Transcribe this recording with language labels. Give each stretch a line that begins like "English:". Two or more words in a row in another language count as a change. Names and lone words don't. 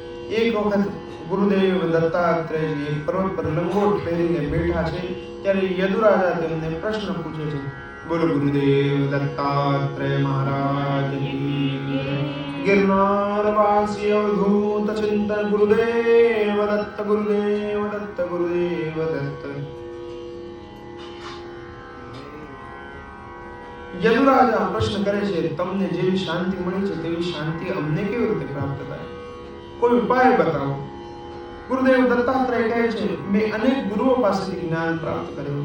Gujarati: એક વખત ગુરુદેવ દત્તાત્રેયજી એક પર્વત પર લંગોટ પહેરીને બેઠા છે ત્યારે યદુરાજા તેમને પ્રશ્ન પૂછે છે. બોલો ગુરુદેવ દત્તાત્રેય મહારાજ
Hindi: की जय.
Sanskrit: गिरनारवासी अवधूत चिंतन गुरुदेव दत्त गुरुदेव दत्त गुरुदेव दत्त.
Gujarati: યદુરાજા પ્રશ્ન કરે છે, તમને જેવી શાંતિ મળી છે તેવી શાંતિ અમને કેવી રીતે પ્રાપ્ત થાય? કોઈ ઉપાય બતાવો. ગુરુદેવ દત્તાત્રેય કહે છે, મેં અનેક ગુરુઓ પાસેથી જ્ઞાન પ્રાપ્ત કર્યું.